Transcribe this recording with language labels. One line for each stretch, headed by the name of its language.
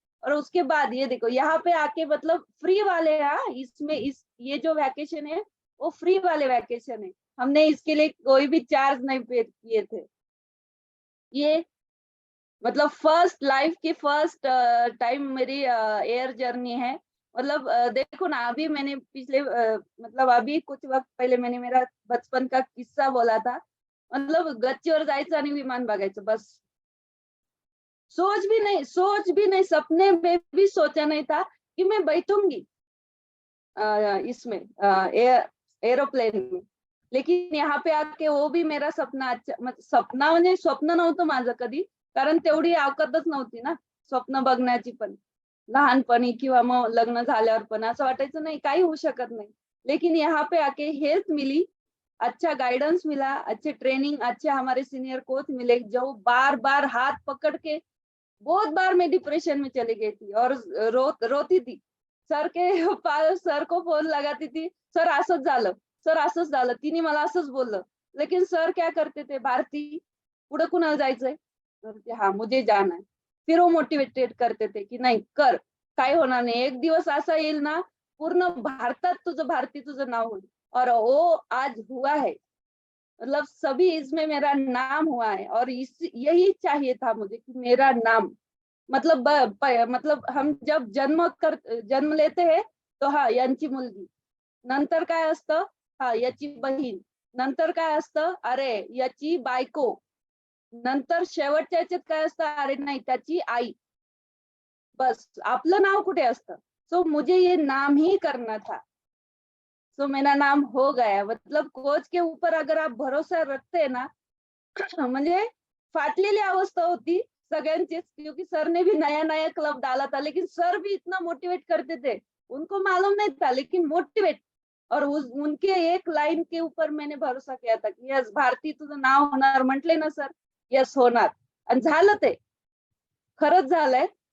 Hindi: और उसके बाद ये देखो यहाँ पे आके मतलब फ्री वाले, हाँ इसमें ये जो वैकेशन है वो फ्री वाले वैकेशन है, हमने इसके लिए कोई भी चार्ज नहीं पे किए थे। ये मतलब फर्स्ट लाइफ की फर्स्ट टाइम मेरी एयर जर्नी है। मतलब देखो ना अभी मैंने पिछले मतलब अभी कुछ वक्त पहले मैंने मेरा बचपन का किस्सा बोला था।
Marathi: मतलब गच्चीवर जायचं आणि विमान बघायचं बस।
Hindi: सोच भी नहीं, सपने में भी सोचा नहीं था कि मैं बैठूंगी इसमें एरोप्लेन में। लेकिन यहाँ पे आके वो भी मेरा सपना अच्छा सपना
Marathi: म्हणजे स्वप्न नव्हतं माझं कधी, कारण तेवढी अवकातच नव्हती ना स्वप्न बघण्याची पण लहानपणी, किंवा मग लग्न झाल्यावर पण असं वाटायचं नाही काही होऊ शकत नाही।
Hindi: लेकिन यहाँ पे आके हेल्थ मिली, अच्छा गाइडेंस मिला, अच्छे ट्रेनिंग, अच्छे हमारे सीनियर कोच मिले जो बार बार हाथ पकड़ के, बहुत बार मैं डिप्रेशन में चली गई थी और रोती थी। सर के पास सर को फोन लगाती थी,
Marathi: सर असंच झालं, सर असंच झालं, तिने मला असंच बोललं।
Hindi: लेकिन सर क्या करते थे, भारती
Marathi: पुढे कुणाला जायचंय,
Hindi: हाँ मुझे जाना है। फिर वो मोटिवेटेड करते थे कि नहीं कर,
Marathi: काय होणार नाही, एक दिवस असा येईल ना पूर्ण भारतात तुझं भारती तुझं नाव होईल।
Hindi: और वो आज हुआ है। मतलब सभी इसमें मेरा नाम हुआ है, और यही चाहिए था मुझे कि मेरा नाम मतलब मतलब हम जब जन्म लेते हैं
Marathi: तो हा यांची मुलगी, नंतर काय असतं, हा याची बहीण, नंतर काय असतं, अरे याची बायको, नंतर शेवटच्या याच्यात काय असतं, अरे नाही त्याची आई, बस आपलं नाव कुठे असतं।
Hindi: सो मुझे ये नाम ही करना था। सो मेरा नाम हो गया। मतलब कोच के ऊपर अगर आप भरोसा रखते हैं ना,
Marathi: म्हणजे फाटलेली अवस्था होती, सगळ्यांचेच,
Hindi: क्योंकि सर ने भी नया नया क्लब डाला था, लेकिन सर भी इतना मोटिवेट करते थे, उनको मालूम नहीं था लेकिन मोटिवेट। और उनके एक लाइन के ऊपर मैंने भरोसा किया था की
Marathi: यस भारती तुझं नाव होणार, म्हटले ना सर यस होणार, आणि झालं ते, खरंच झालंय.